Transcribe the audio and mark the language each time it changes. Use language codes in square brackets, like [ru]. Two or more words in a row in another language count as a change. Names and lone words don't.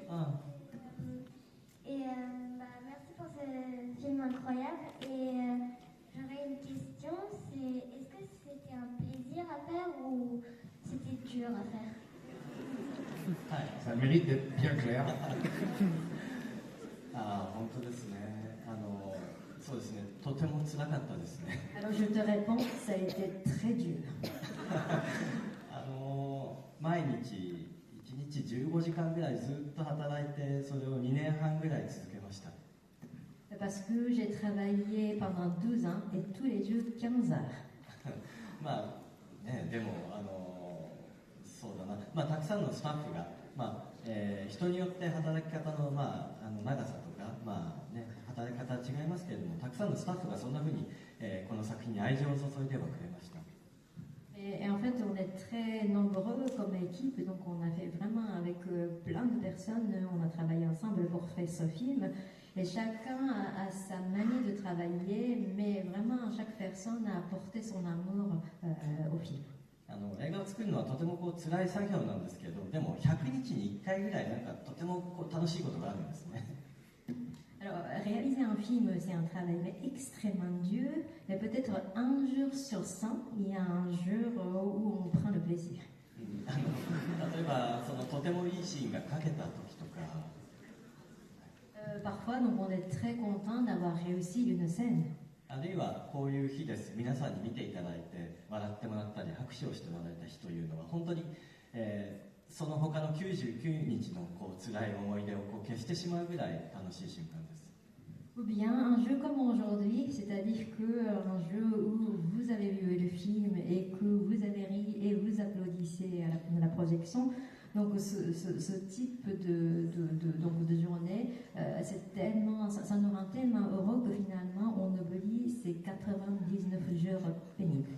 [fr] Merci pour ce film incroyable. Et j'aurais une question, c'est est-ce que c'était un plaisir à faire ou c'était dur à faire? Ça mérite d'être bien clair. [ja] 本当ですね。そうですね。とても辛かったですね。 [fr] Alors je te réponds, ça a été très dur. [ja] 毎日1日15時間ぐらいずっと働いてそれを2年半ぐらい続けました。 [fr] Parce que j'ai travaillé pendant 12 ans et tous les jours 15 heures. [ja] まあね、でもそうだな、まあたくさんのスタッフが、人によって働き方の長さとかね働き方は違いますけれども、たくさんのスタッフがそんな風に、この作品に愛情を注いではくれました。 [fr] Et en fait, on est très nombreux comme équipe, donc on a fait vraiment avec plein de personnes, on a travaillé ensemble pour faire ce film, et chacun a sa manière de travailler, mais vraiment chaque personne a apporté son amour au film. [ja] 映画を作るのはとても辛い作業なんですけど、でも100日に1回ぐらいなんかとても楽しいことがあるんですね。 [fr] Alors, réaliser un film, c'est un travail extrêmement dur, mais peut-être un jour sur 100, il y a un jour où on prend le plaisir. [ja] 例えばとてもいいシーンが描けた時とか。 [fr] Parfois, donc, on est très content d'avoir réussi une scène. [ja] あるいはこういう日です。皆さんに見ていただいて笑ってもらったり拍手をしてもらえた日というのは本当に、その他の99日の辛い思い出を消してしまうぐらい楽しい瞬間です。 [fr] Ou bien un jeu comme aujourd'hui, c'est-à-dire qu'un jeu où vous avez vu le film et que vous avez ri et vous applaudissez à la projection. Donc ce type de journée, c'est tellement, ça nous rend tellement heureux que finalement on oublie ces 99 jours pénibles.